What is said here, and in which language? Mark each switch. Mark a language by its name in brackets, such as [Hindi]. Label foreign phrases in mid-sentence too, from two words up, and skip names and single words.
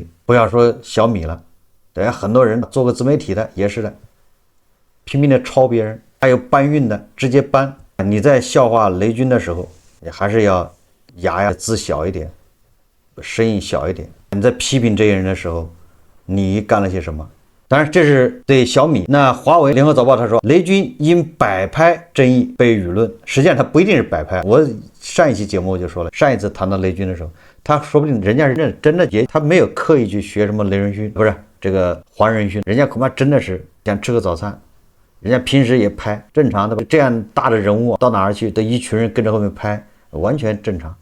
[Chinese] 不要說小米了，对，很多人做个自媒體的也是的，拼命的抄別人，還有搬運的直接搬。你在笑話雷軍的時候，也還是要牙子小一點，聲音小一點。你在批評這些人的時候，你幹了些什麼？當然這是對小米。那華為聯合早報他說，雷軍因擺拍爭議被輿論，實際上他不一定是擺拍。我上一期節目我就說了，上一次談到雷軍的時候，他說不定人家是真的也他沒有刻意去學什麼雷仁勳，不是這個黃仁勳，人家恐怕真的是想吃個早餐，人家平時也拍，正常的。這樣大的人物到哪兒去都一群人跟着後面拍，完全正常。